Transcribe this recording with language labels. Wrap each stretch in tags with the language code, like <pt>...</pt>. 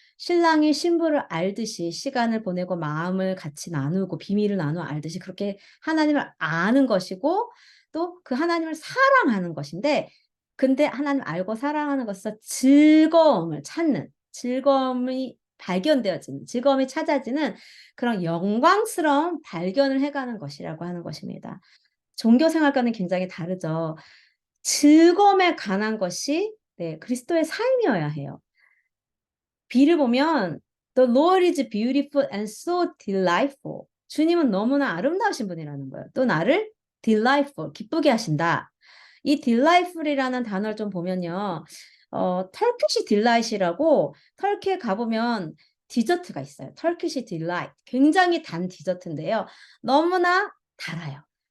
<ko>신랑이 신부를 알듯이 시간을 보내고 마음을 같이 나누고 비밀을 나누어 알듯이 그렇게 하나님을 아는 것이고 또 그 하나님을 사랑하는 것인데 근데 하나님 알고 사랑하는 것에서 즐거움을 찾는 즐거움이 발견되어지는, 즐거움이 찾아지는 그런 영광스러운 발견을 해가는 것이라고 하는 것입니다. 종교 생활과는 굉장히 다르죠. 즐거움에 관한 것이 네, 그리스도의 삶이어야 해요. 비를 보면</ko> <en>The Lord is beautiful and so delightful.</en> <ko>주님은 너무나 아름다우신 분이라는 거예요. 또 나를 delightful, 기쁘게 하신다. 이 delightful이라는 단어를 좀 보면요. 터키시 딜라이트라고 터키에 가보면 디저트가 있어요. 터키시 딜라이트. 굉장히 단 디저트인데요. 너무나 달아요.</ko>